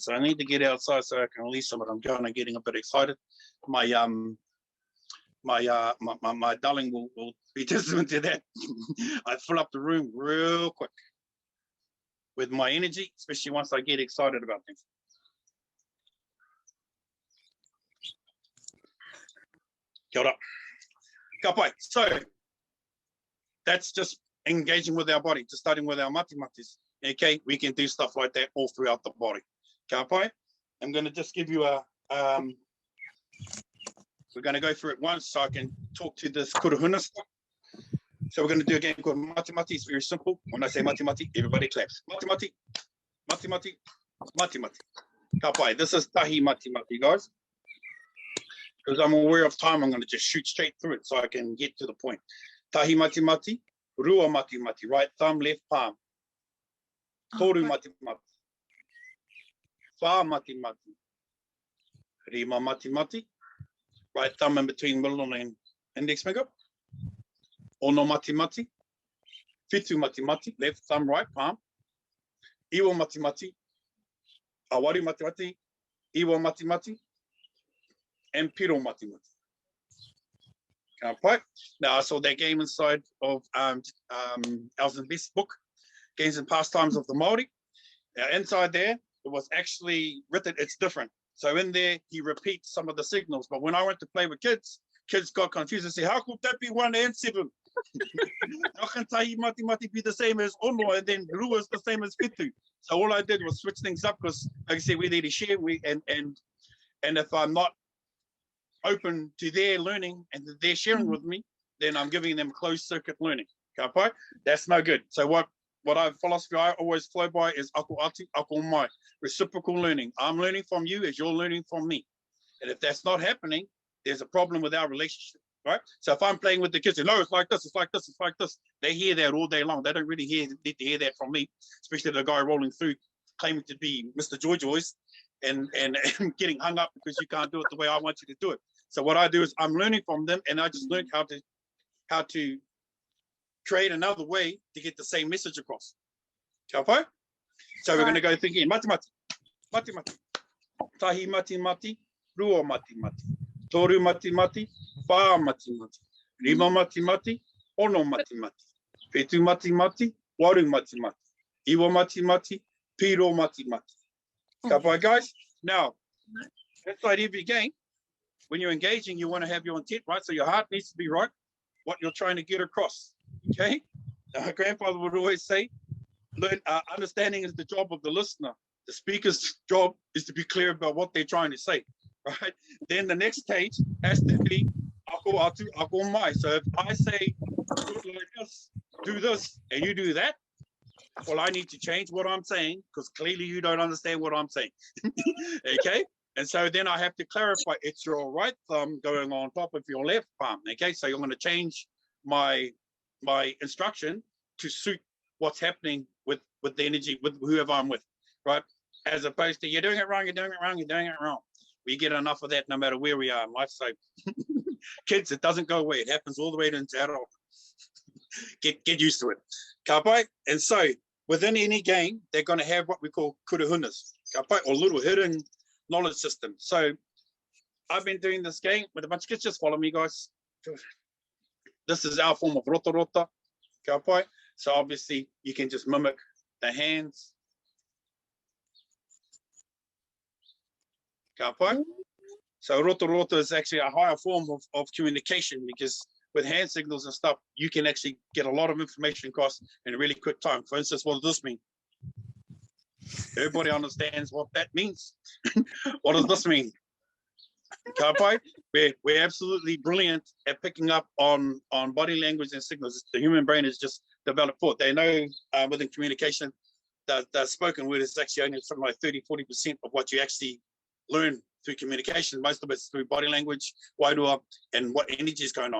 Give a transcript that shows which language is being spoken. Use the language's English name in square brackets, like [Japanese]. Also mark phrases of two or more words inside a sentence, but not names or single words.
[English] So I need to get outside so I can release some of them. I'm getting a bit excited. My darling will be testament to that. I fill up the room real quick with my energy, especially once I get excited about things. [Māori] Kia ora. Ka pai. [English] So that's just engaging with our body, just starting with our mati-matis. Okay, we can do stuff like that all throughout the body. [Māori] Ka pai. [English] I'm going to just give you a, we're going to go through it once so I can talk to this kurahuna stuff. So we're going to do a game called mati-mati. It's very simple. When I say mati-mati, everybody claps. [Māori] Mati-mati, mati-mati, mati-mati. Ka pai. [English] This is [Māori] tahi mati-mati, [English] guys. Because I'm aware of time, I'm going to just shoot straight through it so I can get to the point. [Māori] Tahi mati-mati, rua mati-mati, [English] right thumb, left palm. [Māori] Toru mati-mati. Wha mati-mati. Rima mati-mati. [English] Right thumb in between middle and index finger. [Māori] Ono mati-mati. Fitu mati-mati, [English] left thumb, right palm. [Māori] Iwa mati-mati. Awari mati-mati. Iwa mati-mati. And piro mati-mati. [English] Now I saw that game inside of Alison Best's book, Games and Pastimes of the Māori. Now inside there, it was actually written, it's different. So in there, he repeats some of the signals. But when I went to play with kids got confused and said, how could that be 1 and 7? How can [Māori] tahi mati-mati [English] be the same as ono and then rua is the same as fitu? So all I did was switch things up because, like I said, we need to share. And if I'm not open to their learning and they're sharing with me, then I'm giving them closed circuit learning. [Māori] Ka pai? [English] That's no good. So what philosophy I always flow by is [Māori] ako atu, ako mai. [English] Reciprocal learning. I'm learning from you as you're learning from me. And if that's not happening, there's a problem with our relationship, right? So if I'm playing with the kids, no, it's like this, it's like this, it's like this. They hear that all day long. They don't really need to hear that from me, especially the guy rolling through claiming to be Mr. Joy Joyce and getting hung up because you can't do it the way I want you to do it. So what I do is I'm learning from them, and I just learned how to create another way to get the same message across. [Māori] Ka pai? [English] So we're going to go through again. [Māori] Mati-mati, mati-mati, tahi mati-mati, rua mati-mati, toru mati-mati, wha mati-mati, rima mati-mati, ono mati-mati, petu mati-mati, waru mati-mati, iwa mati-mati, piro mati-mati. Ka pai, [English] guys? Now, inside every game, when you're engaging, you want to have your intent, right? So your heart needs to be right, what you're trying to get across, okay? My grandfather would always say, understanding is the job of the listener. The speaker's job is to be clear about what they're trying to say, right? Then the next stage has to be [Māori] ako atu, ako mai. [English] So if I say, do it like this, do this, and you do that, well, I need to change what I'm saying because clearly you don't understand what I'm saying, okay? And so then I have to clarify, it's your right thumb going on top of your left palm, okay? So you're going to change my instruction to suit what's happening with the energy, with whoever I'm with, right? As opposed to, you're doing it wrong, you're doing it wrong, you're doing it wrong. We get enough of that no matter where we are in life. So kids, it doesn't go away. It happens all the way into adult. Get used to it. [Māori] Ka pai? [English] And so within any game, they're going to have what we call kurahunas, [Māori] ka pai, [English] or little hidden knowledge system. So I've been doing this game with a bunch of kids. Just follow me, guys. This is our form of [Māori] rota rota, ka pai. [English] So obviously you can just mimic the hands. [Māori] Ka pai. [English] So [Māori] rota rota [English] is actually a higher form of communication because with hand signals and stuff, you can actually get a lot of information across in a really quick time. For instance, what does this mean? Everybody understands what that means. What does this mean? [Māori] Ka pai? [English] We're absolutely brilliant at picking up on body language and signals. The human brain is just developed for it. They know within communication, the spoken word is actually only something like 30–40% of what you actually learn through communication. Most of it's through body language, wairua, and what energy is going on.